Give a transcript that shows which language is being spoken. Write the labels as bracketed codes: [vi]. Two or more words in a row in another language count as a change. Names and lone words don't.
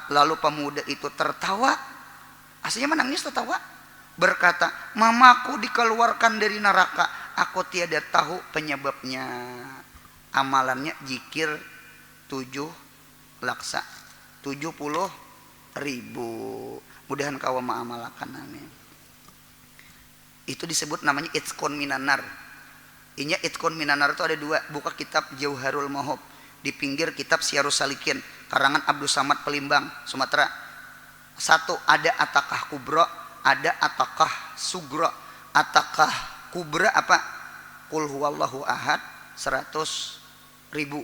[id] Lalu pemuda itu tertawa, aslinya menangis tertawa, berkata, "Mamaku dikeluarkan dari neraka, aku tiada tahu penyebabnya." Amalannya zikir 7 laksa, 70.000. Mudahan kau ma'amalakan, amin. Itu disebut namanya [ar] عتق من النار. [id] Inya [ar] عتق من النار [id] itu ada 2. Buka kitab Jauharul Mahub, di pinggir kitab Syiarus Salikin karangan Abdul Samad Pelimbang, Sumatera. 1 ada [ar] عتاقة كبرى, [id] ada [ar] عتاقة صغرى. عتاقة كبرى [id] apa? [ar] قل هو الله أحد [id] 100.000.